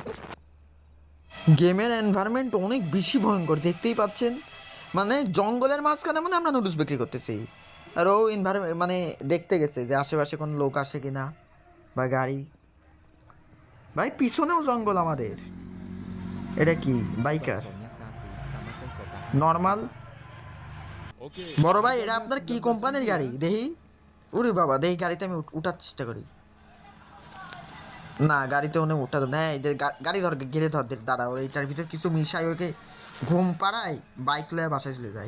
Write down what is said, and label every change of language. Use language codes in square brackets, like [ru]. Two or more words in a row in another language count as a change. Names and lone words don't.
[bn] গেমের এনভায়রনমেন্ট অনেক বেশি ভয়ঙ্কর, দেখতেই পাচ্ছেন। মানে জঙ্গলের মাঝখানে মানে আমরা নুডলস বিক্রি করতেছি, আর ও এনভায়রনমেন্ট মানে দেখতে গেছে যে আশেপাশে কোনো লোক আসে কিনা বা গাড়ি। ভাই পিছনেও জঙ্গল আমাদের। এটা কি বাইকার [id] Baksonya satu sama teh kotaknya. [bn] নর্মাল? [id] Oke, [bn] বড় ভাই এটা [id] harganya [bn] আপনার কি [id] 19.000 [bn] কোম্পানির [id] ya. [bn] গাড়ি দেখি? ওরে বাবা, দেখি গাড়িতে আমি উঠার চেষ্টা করি। না গাড়িতে মনে হয় উঠা না, এই যে গাড়ি ধর, গেলে ধর দাঁড়া, ওর এইটার ভিতরে কিছু মিশাই ওকে ঘুম পাড়াই, বাইক লয়ে বাসায় চলে যাই।